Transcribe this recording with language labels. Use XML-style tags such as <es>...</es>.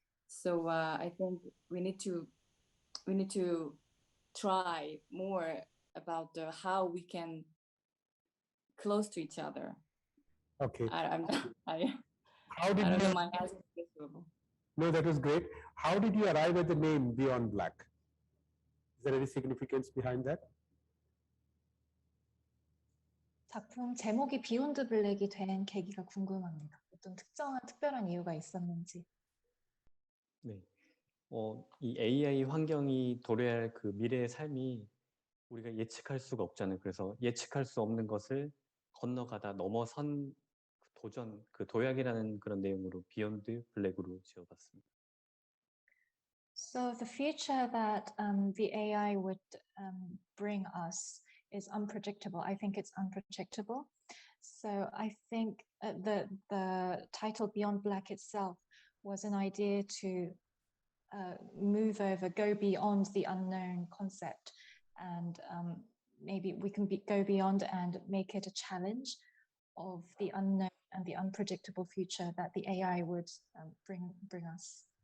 <en>So I think we need to try more about how we can close to each other. Okay. I How did don't you? know my answer is suitable. No, that was great. How did you arrive at the name Beyond Black? Is there any significance behind that?</en> <ko>작품 제목이 비욘드 블랙이 된 계기가 궁금합니다. 어떤 특별한 이유가 있었는지. 네. 이 AI 환경이 도래할 그 미래의 삶이 우리가 예측할 수가 없잖아요. 그래서 예측할 수 없는 것을 건너가다 넘어선 도전, 그 도약이라는 그런 내용으로 비욘드 블랙으로 지어봤습니다.</ko> <en>So the future that the AI would bring us is unpredictable. I think it's unpredictable. So I think the title Beyond Black itself was an idea to go beyond the unknown concept, and maybe we can go beyond and make it a challenge of the unknown and the unpredictable future that the AI would bring us.</en>